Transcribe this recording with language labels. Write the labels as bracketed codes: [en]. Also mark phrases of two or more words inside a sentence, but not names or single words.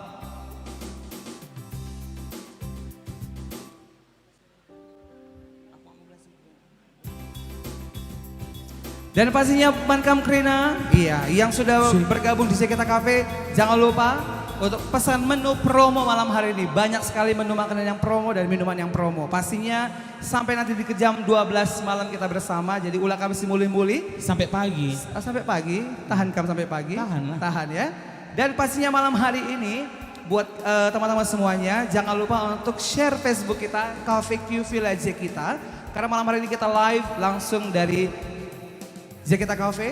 [id] Dan pastinya Mankam Krina, yang sudah bergabung di Sekita Cafe, jangan lupa untuk pesan menu promo malam hari ini. Banyak sekali menu makanan yang promo dan minuman yang promo. Pastinya sampai nanti di jam 12 malam kita bersama. [btx] Jadi ulah kami simuli-muli. [id] Sampai pagi. Sampai pagi, tahan kam sampai pagi. Tahan lah. Tahan ya. Dan pastinya malam hari ini buat teman-teman semuanya jangan lupa untuk share Facebook kita, Cafe Q Village kita. Karena malam hari ini kita live langsung dari Zekita Cafe.